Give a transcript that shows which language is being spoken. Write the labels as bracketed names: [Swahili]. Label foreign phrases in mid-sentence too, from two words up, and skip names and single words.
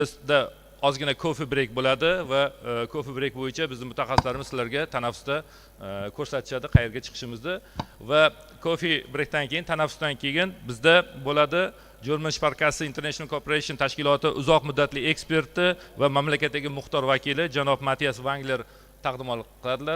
[Uzbek] Bizda ozgina [English] coffee break [Uzbek] bo'ladi va [English] coffee break [Uzbek] bo'yicha bizning mutaxassislarimiz sizlarga tanaffusda ko'rsatishadi qayerga chiqishimizni va [English] coffee breakdan [Uzbek] keyin tanaffusdan keyin bizda bo'ladi German Sparkasse International Corporation tashkiloti uzoq muddatli eksperti va mamlakatdagi muxtor vakili janob Matthias Wangler taqdimot qiladilar.